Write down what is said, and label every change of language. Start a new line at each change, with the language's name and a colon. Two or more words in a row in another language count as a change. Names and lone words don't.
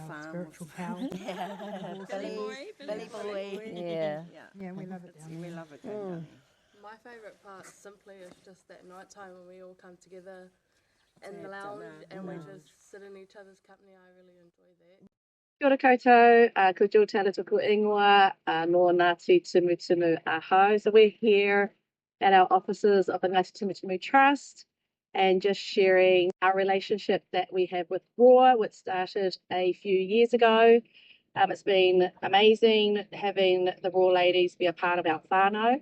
English: farm spiritual pals. Billy boy. Yeah. Yeah, we love it down there. We love it going down there. My favourite part simply is just that night time when we all come together in the lounge and we just sit in each other's company. I really enjoy that.
Māori: Kia ora koutou, ko Jill Taylor tuku ingoa, no Ngāti Tumutumu Aho.
English: So we're here at our offices of the Ngāti Tumutumu Trust and just sharing our relationship that we have with RAW, which started a few years ago. It's been amazing having the RAW ladies be a part of our whānau.